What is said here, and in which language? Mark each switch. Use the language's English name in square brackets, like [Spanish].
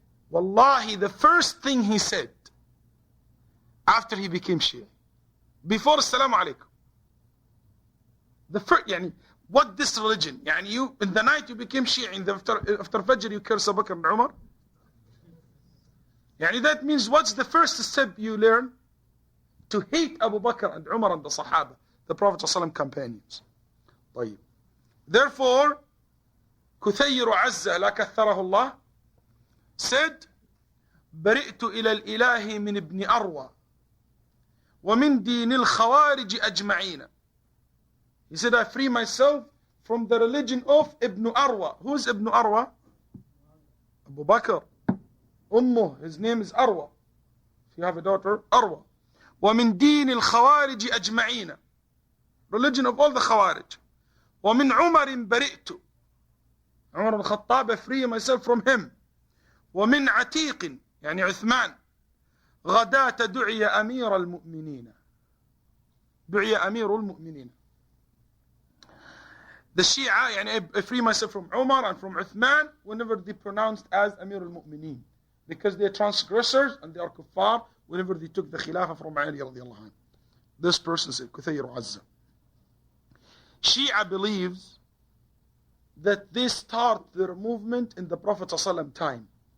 [English] Wallahi, the first thing he said after he became Shi'i, before Assalamu alaikum, the first, what this religion, you, in the night you became Shi'i, after Fajr you curse Abu Bakr and Umar? That means what's the first step you learn? To hate Abu Bakr and Umar and the Sahaba, the Prophet ﷺ companions. [Arabic] طيب. Therefore, كثير عزة لا كثره الله said, برئت إلى الإله من ابن أروى ومن دين الخوارج أجمعين. [English] He said, I free myself from the religion of Ibn Arwa. Who is Ibn Arwa? Abu Bakr. His name is Arwa. If you have a daughter, Arwa. [Arabic] ومن دين الخوارج أجمعين. [English] Religion of all the Khawarij. [Arabic] ومن عمر برئت. [English] Umar al-Khattab, I free myself from him. [Arabic] ومن عتيق عثمان غداة دعي أمير المؤمنين. دعي أمير المؤمنين. [English] The Shi'ah, I free myself from Umar and from Uthman whenever they pronounced as Amir al-Mu'mineen. Because they are transgressors and they are kuffar whenever they took the Khilafah from Ali radiallahu anhu. This person said, Kuthayr Azza. Shi'ah believes that they start their movement in the Prophet ﷺ time.